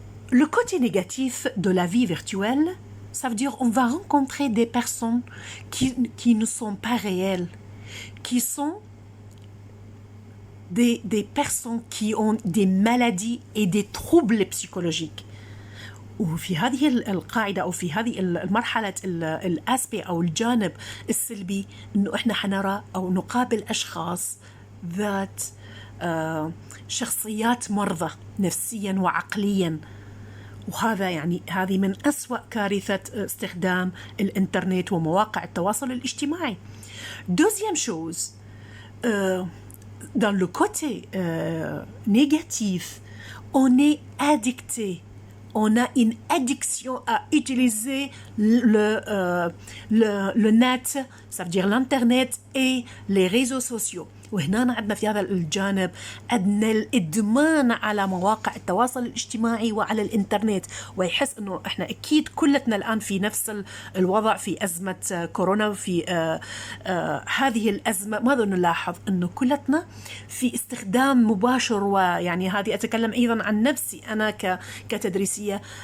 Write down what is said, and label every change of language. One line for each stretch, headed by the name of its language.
French: Le côté négatif de la vie virtuelle, ça veut dire qu'on va rencontrer des personnes qui ne sont pas réelles, qui sont des personnes qui ont des maladies et des troubles psychologiques.
Arabic: وفي هذه القاعدة أو في هذه المرحلة الأسبي أو الجانب السلبي إنه إحنا حنرى أو نقابل أشخاص ذات شخصيات مرضى نفسيا وعقليا, وهذا يعني هذه من أسوأ كارثة استخدام الإنترنت ومواقع التواصل الاجتماعي.
French: Deuxième chose, dans le côté négatif, on est addicté. On a une addiction à utiliser le net, ça veut dire l'internet et les réseaux sociaux.
Arabic: وهنا عندنا في هذا الجانب عندنا الإدمان على مواقع التواصل الاجتماعي وعلى الإنترنت، ويحس أنه إحنا أكيد كلتنا الآن في نفس الوضع في أزمة كورونا، وفي هذه الأزمة ماذا نلاحظ؟ أنه كلتنا في استخدام مباشر، ويعني هذه أتكلم أيضا عن نفسي أنا كتدريسية،